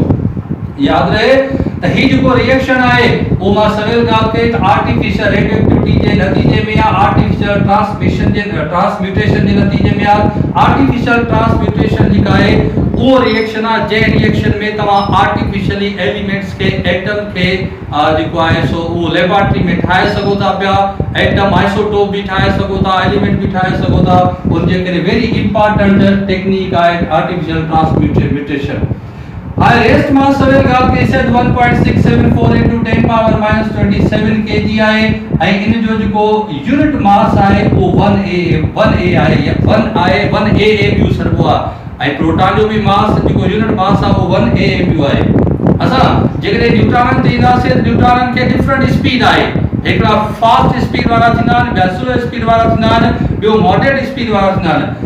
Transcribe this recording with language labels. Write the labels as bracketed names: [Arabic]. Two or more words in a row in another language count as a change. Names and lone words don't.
[Sindhi] याद रहे त ही जेको रिएक्शन आहे वो मां सवेल ॻाल्हि कई त [English] artificial radioactivity [Sindhi] जे नतीजे में या [English] artificial transmutation [Sindhi] जे नतीजे में [English] artificial transmutation [Sindhi] जेका आहे वो रिएक्शन आहे जंहिं रिएक्शन में तव्हां [English] artificially elements [Sindhi] के एटम के जेको आहे सो वो लेबोरेटरी में ठाहे सघो था पिया, [English] atom isotope [Sindhi] भी ठाहे सघो था, एलिमेंट भी ठाहे सघो था। उन जे करे [English] very important technique [Sindhi] आहे [English] artificial transmutation. [Sindhi] हाई [English] rest mass [Sindhi] सवेल ॻाल्हि कई से 1.674 * 10⁻27 kg आहे ऐं इन जो जेको [English] unit mass [Sindhi] आहे वो 1a आहे या 1 आहे 1 सॾिबो आहे ऐं प्रोटॉन जो भी मास जेको [English] unit mass [Sindhi] आहे वो 1 आहे। असां जेकॾहिं न्यूट्रॉन ते ईंदासीं त न्यूट्रॉन खे [English] different speed [Sindhi] आहे, हिकिड़ा [English] fast speed [Sindhi] वारा थींदा आहिनि, ॿिया [English] slow speed [Sindhi] वारा थींदा आहिनि, ॿियो [English] moderate speed [Sindhi] वारा थींदा आहिनि।